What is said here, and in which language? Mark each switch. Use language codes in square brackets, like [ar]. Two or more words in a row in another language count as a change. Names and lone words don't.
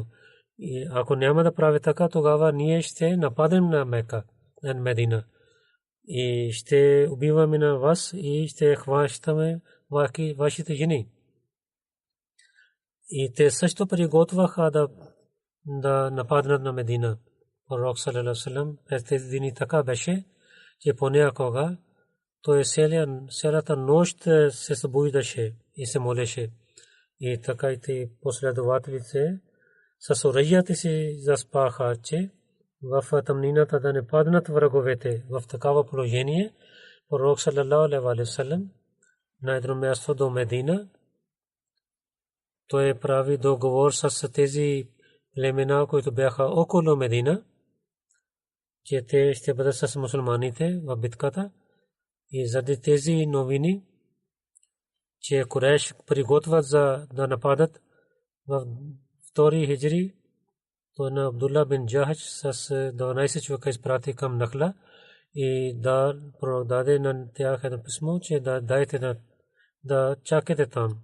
[bg] И ако няма да прави така, тогава ние ще нападем на Мека, на Медина. И ще убиваме на вас и ще хващаме вашите жени. И те също приготвяха да нападнат на Медина. Пророк [ar] صلى الله عليه وسلم [bg] през тези дни така беше, че понякога той цялата нощ се събуждаше и се молеше. И така и последователите с оръжията си заспаха, че в тъмнината да не паднат враговете. В такава положение пророк [ar] صلى الله عليه وسلم [bg] на едно място до Медина той прави договор с тези племена, които бяха около Медина, че те ще бъдат с мусулманите в битката. И заради тези новини, че Курейш приготвят за да нападат в 2 хиджри, то на Абдулла бин Джахаш с 12 човека изпрати към Нахла и да продаде на тях едно писмо, че да дайте да чакате там.